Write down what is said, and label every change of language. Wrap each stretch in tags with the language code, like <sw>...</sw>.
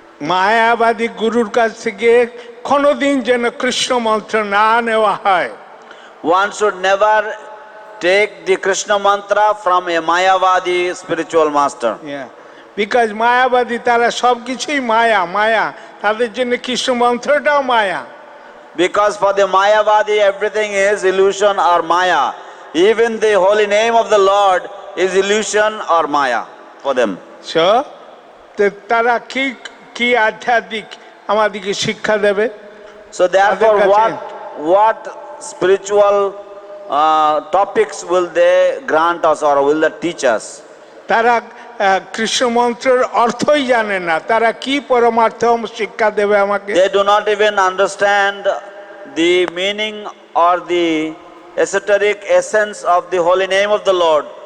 <bn>মায়াবাদী গুরুর কাছ থেকে কোনোদিন যেন কৃষ্ণ মন্ত্র না নেওয়া হয়।</bn> <en>One should never take the Krishna mantra from a Mayavadi spiritual master. Yeah. Because</en> <bn>মায়াবাদী তারা সব কিছুই মায়া, মায়া, তাদের জন্য কৃষ্ণ মন্ত্রটাও মায়া।</bn> <en>Because for the Mayavadi everything is illusion or Maya. Even the holy name of the Lord is illusion or Maya for them. So</en> <bn>তারা কি কি আধ্যাত্মিক আমাদেরকে শিক্ষা দেবে?</bn> <en>So therefore what spiritual topics will they grant us or will they teach us?</en> <bn>তারা কৃষ্ণ মন্ত্রের অর্থই জানে না, তারা কি পরমার্থ শিক্ষা দেবে আমাকে?</bn> <en>They do not even understand the meaning or the esoteric essence of the holy name of the Lord.</en>